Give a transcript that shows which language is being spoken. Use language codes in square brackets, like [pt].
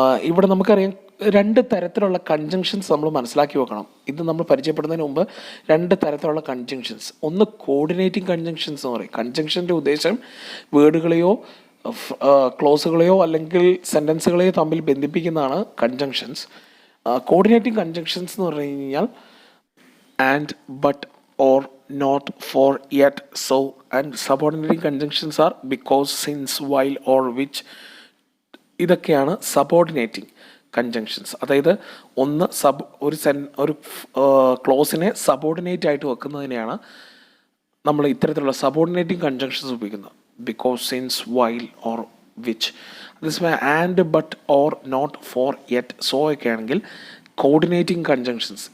[ml] ഇവിടെ നമുക്കറിയാം രണ്ട് തരത്തിലുള്ള കൺജങ്ഷൻസ് നമ്മൾ മനസ്സിലാക്കി വെക്കണം. ഇത് നമ്മൾ പരിചയപ്പെടുന്നതിന് മുമ്പ് രണ്ട് തരത്തിലുള്ള കൺജങ്ഷൻസ്. ഒന്ന് കോർഡിനേറ്റിംഗ് കൺജങ്ഷൻസ് എന്ന് പറയും. കൺജങ്ഷൻ്റെ ഉദ്ദേശം വേർഡുകളെയോ ക്ലോസുകളെയോ അല്ലെങ്കിൽ സെൻറ്റൻസുകളെയോ തമ്മിൽ ബന്ധിപ്പിക്കുന്നതാണ് കൺജങ്ഷൻസ്. കോർഡിനേറ്റിംഗ് കൺജങ്ഷൻസ് എന്ന് പറഞ്ഞു കഴിഞ്ഞാൽ [en] And, but, or, not, for, yet, so, and subordinating conjunctions are because, since, while, or, which. [ml] ഇതൊക്കെയാണ് സബോർഡിനേറ്റിംഗ് കൺജങ്ഷൻസ്. അതായത് ഒന്ന് ഒരു ക്ലോസിനെ സബോർഡിനേറ്റ് ആയിട്ട് വെക്കുന്നതിനെയാണ് നമ്മൾ ഇത്തരത്തിലുള്ള സബോർഡിനേറ്റിംഗ് കൺജങ്ഷൻസ് ഉപയോഗിക്കുന്നത്. Because, since, while, or, which. അതേസമയം and, but, or, not, four, yet, so ഒക്കെ ആണെങ്കിൽ കോർഡിനേറ്റിംഗ് കൺജങ്ഷൻസ്.